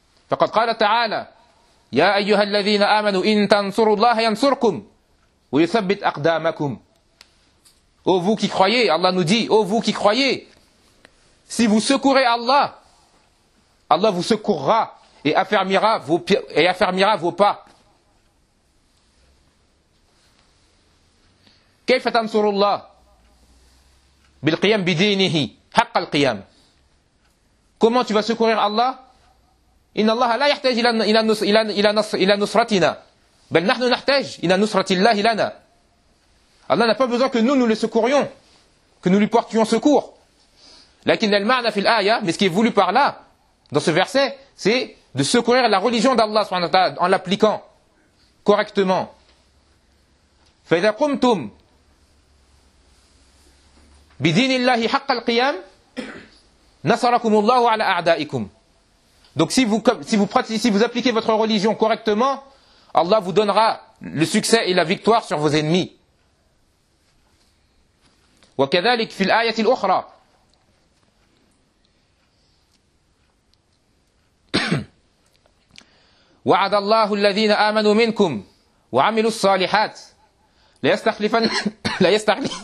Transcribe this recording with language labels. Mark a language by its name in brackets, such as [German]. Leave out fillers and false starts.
[Arabic] فَقَدْ قَالَ تَعَالَى يَا أَيُّهَا الَّذِينَ آمَنُوا إِن تَنْصُرُوا اللَّهَ يَنْصُرْكُمْ وَيُثَبِّتْ أَقْدَامَكُمْ. [French] Ô vous qui croyez, Allah nous dit, ô vous qui croyez, si vous secourez Allah, Allah vous secourra et affermira vos pas. [Arabic] كيف تنصر الله بالقيام بدينه حق القيام. [French] Comment tu vas secourir Allah? [Arabic] إن الله لا يحتاج إلى نصرتنا بل نحن نحتاج إلى نصرة الله لنا. [French] Allah n'a pas besoin que nous le secourions, que nous lui portions secours. [Arabic] لكن المعنى في الآية, [French] mais ce qui est voulu par là dans ce verset, c'est de secourir la religion d'Allah subhanahu wa ta'ala en l'appliquant correctement. [Arabic] فإذا قمتم بدين الله حق القيام نصركم الله على أعدائكم. [French] Donc si vous appliquez votre religion correctement, Allah vous donnera le succès et la victoire sur vos ennemis. [Arabic] وكذلك في الآية الأخرى وعد الله الذين آمنوا منكم وعملوا الصالحات لا يستخلفنهم